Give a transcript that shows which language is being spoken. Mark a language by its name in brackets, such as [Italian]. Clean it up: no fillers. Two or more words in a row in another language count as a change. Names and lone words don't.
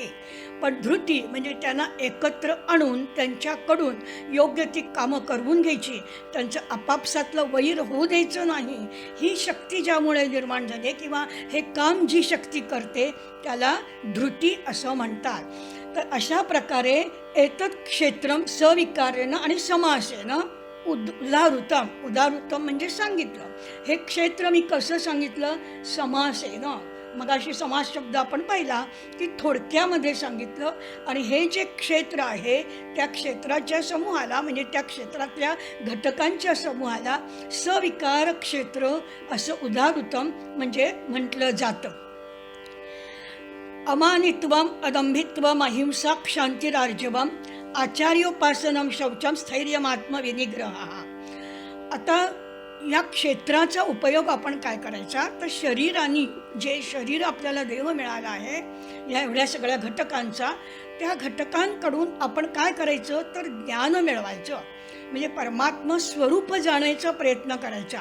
[Marathi] पण धृती म्हणजे त्यांना एकत्र आणून त्यांच्याकडून योग्य ती कामं करवून घ्यायची, त्यांचं आपापसातलं वैर होऊ द्यायचं नाही, ही शक्ती ज्यामुळे निर्माण झाली किंवा हे काम जी शक्ती करते त्याला धृती असं म्हणतात. तर अशा प्रकारे [Sanskrit] एतत् क्षेत्रम सविकारेण [Marathi] आणि [Sanskrit] समासेन उदाहृतम. [Marathi] उदाहृतम म्हणजे सांगितलं. हे क्षेत्र मी कसं सांगितलं? समासेन. मगाशी समास शब्द आपण पाहिला की थोडक्यामध्ये सांगितलं. आणि हे जे क्षेत्र आहे त्या क्षेत्राच्या समूहाला म्हणजे त्या क्षेत्रातल्या घटकांच्या समूहाला सविकार क्षेत्र असं उदाहृतम म्हणजे म्हटलं जातं. [Sanskrit] अमानित्वम अदंभित्वम अहिंसा क्षांतिरार्जवम आचार्योपासनम शौचम स्थैर्यमात्मविनिग्रह. [Marathi] आता या क्षेत्राचा उपयोग आपण काय करायचा तर शरीराने जे शरीर आपल्याला देह मिळाला आहे या एवढ्या सगळ्या घटकांचा, त्या घटकांकडून आपण काय करायचं तर ज्ञान मिळवायचं म्हणजे परमात्मा स्वरूप जाण्याचा प्रयत्न करायचा.